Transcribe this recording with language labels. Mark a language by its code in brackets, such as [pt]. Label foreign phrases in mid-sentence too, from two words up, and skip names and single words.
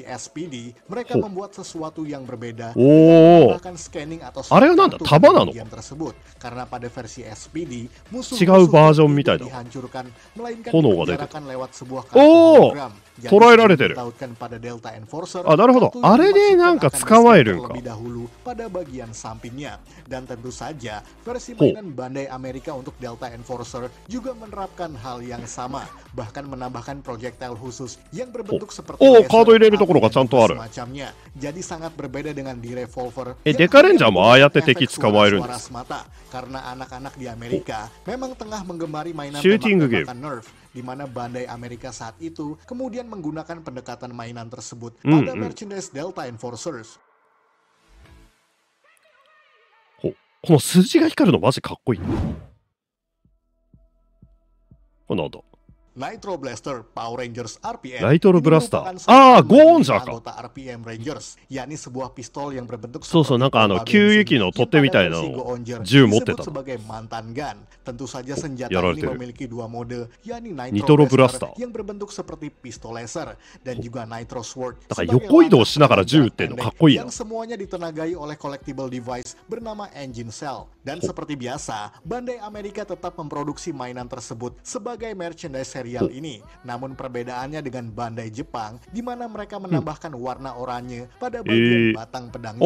[ja] あれはなんだ、弾なの？違うバージョンみたいだ。炎が出てる。おお。捉えられてる。あ、なるほど。あれでなんか捕まえるんか。 [id] pada bagian sampingnya. Dan tentu saja versi mainan Bandai Amerika untuk Delta Enforcer juga menerapkan hal yang sama, bahkan menambahkan projectile khusus yang berbentuk seperti semacamnya. Jadi sangat berbeda dengan di Revolver yang efek suara mata, karena anak-anak di Amerika memang tengah menggemari mainan tembakan Nerf, di mana Bandai Amerika saat itu kemudian menggunakan pendekatan mainan tersebut pada merchandise Delta Enforcers. [ja] この数字が光るのマジかっこいい。これなんだ。 [id] Nitro Blaster Power Rangers RPM. [ja] Nitro Blaster. Ah, Gonjaか。 [id] RPM Rangers, yakni sebuah pistol yang berbentuk [ja] そうそう、なんか給油機の取っ手みたいなの銃持ってた。 [id] sebagai mantan gun. Tentu saja senjata ini memiliki dua mode, yakni Nitro Blaster yang berbentuk seperti pistol laser dan juga Nitro Sword. [ja] だから横移動しながら銃撃ってんのかっこいいな。 [id] Yang semuanya ditenagai oleh [en] collectible device [id] bernama Engine Cell. Dan seperti biasa, Bandai Amerika tetap memproduksi mainan tersebut sebagai merchandise serial ini. Namun perbedaannya dengan Bandai Jepang, di mana mereka menambahkan warna oranye pada bagian batang pedangnya.